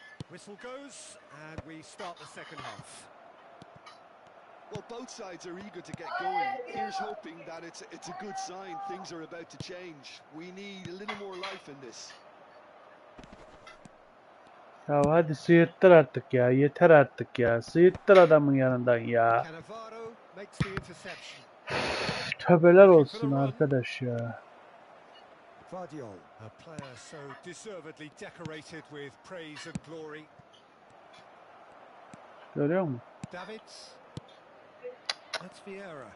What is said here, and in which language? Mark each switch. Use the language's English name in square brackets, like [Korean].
[English] Whistle goes, and we start the second half. Well, both sides are eager to get going. Here's hoping that it's a good sign. Things are about to change. We need a little more life in this. [Turkish] Ya hadi sıyırttır artık ya. Yeter artık ya. Sıyırttır adamın yanından ya. [English] Cannavaro makes the interception. [Turkish] Tövbeler olsun arkadaş ya. [English] Vardiol, a player so deservedly decorated with praise and glory. [Turkish] Görüyor musun? [English] Davids. That's Vieira.